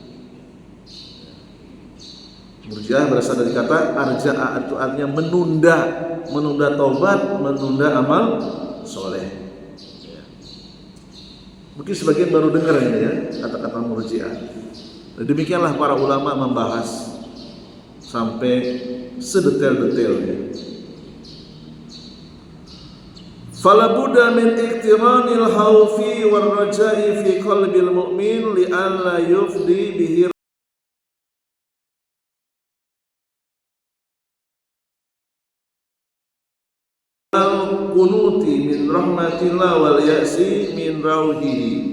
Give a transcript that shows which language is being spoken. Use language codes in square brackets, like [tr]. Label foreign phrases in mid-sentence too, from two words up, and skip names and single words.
[id] Murji'ah berasal dari kata arja'a, itu artinya menunda taubat, menunda amal soleh. Ya. Mungkin sebagian baru dengar ini ya kata-kata Murji'ah. Demikianlah para ulama membahas sampai sedetail-detailnya. [ar] فلا بد من اقتران الخوف والرجاء في قلب المؤمن لئلا يفضي به رحمة الله واليأس من روحه.